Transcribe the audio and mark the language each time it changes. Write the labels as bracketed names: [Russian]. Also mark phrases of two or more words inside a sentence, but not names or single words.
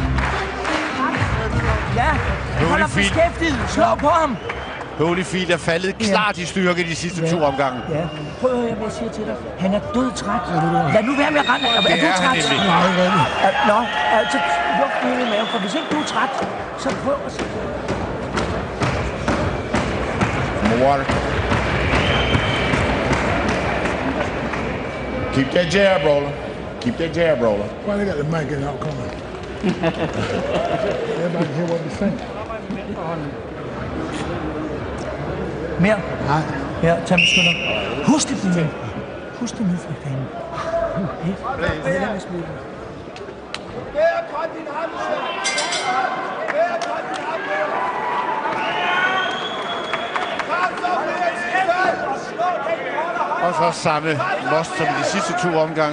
[Danish] Ja, hold ham beskæftiget. Slå på ham. Holyfield er faldet klart i styrke de sidste 2 omgange. Ja, prøv at høre, hvad jeg siger til dig. Han er dødtræt. Lad nu være med at rende. Er du træt? Nå, altså, luk nu i maven, for hvis ikke du er træt, så prøv at se. [English] More water. Keep that jab rolling. Keep that jab rolling. Why they got the mic in out coming? Everybody hear what we saying. [Danish] Mere? Nej. Ja, tag med skynder. Husk det, Brian. Husk det nu, for fanden. Lad mig smide det. Og så samme most som de sidste 2 omgange.